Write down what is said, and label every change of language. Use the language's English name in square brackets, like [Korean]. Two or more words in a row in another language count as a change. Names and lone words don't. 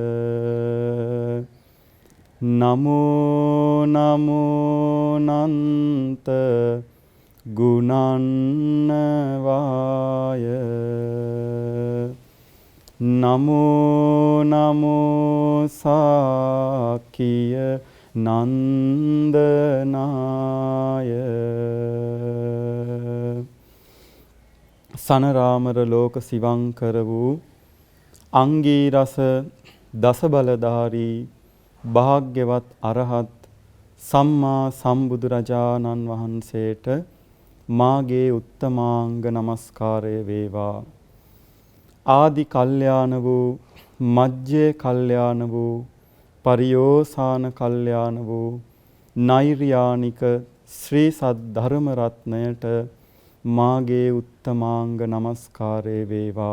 [Pali] නමෝ නමෝ නන්ත ගුණන්නවාය නමෝ නමෝ සාකිය [Sinhala] නන්දනාය සනරාමර ලෝක සිවංකර වූ අංගීරස දසබලධාරී භාග්‍යවත් අරහත් සම්මා සම්බුදුරජාණන් වහන්සේට මාගේ උත්තමාංග නමස්කාරය වේවා. ආදි කල්යාණ වූ මජ්ජේ කල්යාණ වූ පරියෝසాన කල්යාණ වූ නෛර්යානික ශ්‍රී සද්ධර්ම රත්නයට මාගේ උත්තමාංග නමස්කාරය වේවා.